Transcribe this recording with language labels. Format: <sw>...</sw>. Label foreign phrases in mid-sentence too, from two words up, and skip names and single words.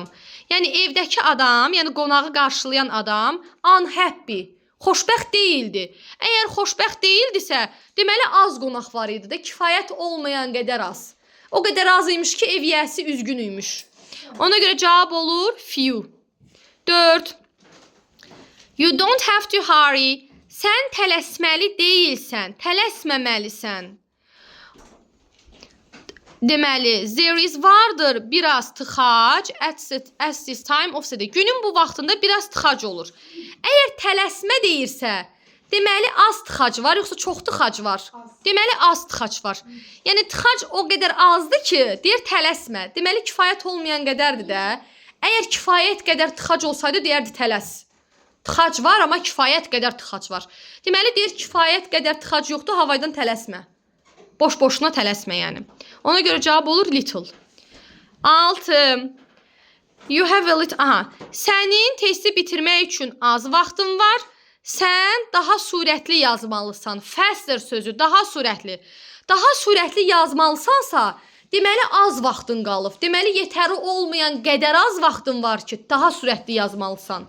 <az>Yəni evdəki adam, yəni qonağı qarşılayan adam unhappy, xoşbəxt deyildi. Əgər xoşbəxt deyildisə, deməli az qonaq var idi də, kifayət olmayan qədər az. O qədər az imiş ki, ev yiyəsi üzgün imiş. Ona görə cavab olur few. 4.</az> <en>You don't have to hurry.</en> <az>Sən tələsməli deyilsən, tələsməməlisən. Deməli,</az> <en>there is</en> <az>vardır biraz tıxac</az> <en>at this time of the day.</en> <az>Günün bu vaxtında biraz tıxac olur. Əgər tələsmə deyirsə, deməli az tıxac var, yoxsa çox tıxac var. Deməli az tıxac var. Yəni tıxac o qədər azdır ki, deyir tələsmə. Deməli kifayət olmayan qədərdir də. Əgər kifayət qədər tıxac olsaydı, deyərdi tələs. Tıxac var, amma kifayət qədər tıxac var. Deməli, deyir, kifayət qədər tıxac yoxdur, havaydan tələsmə. Boş-boşuna tələsmə, yəni. Ona görə cavab olur little.</az> <en>6. You have a little... Aha.</en> <az>Sənin testi bitirmək üçün az vaxtın var. Sən daha sürətli yazmalısan. Faster sözü, daha sürətli. Daha sürətli yazmalısansa, deməli az vaxtın qalıb. Deməli, yetəri olmayan qədər az vaxtın var ki, daha sürətli yazmalısan.</az>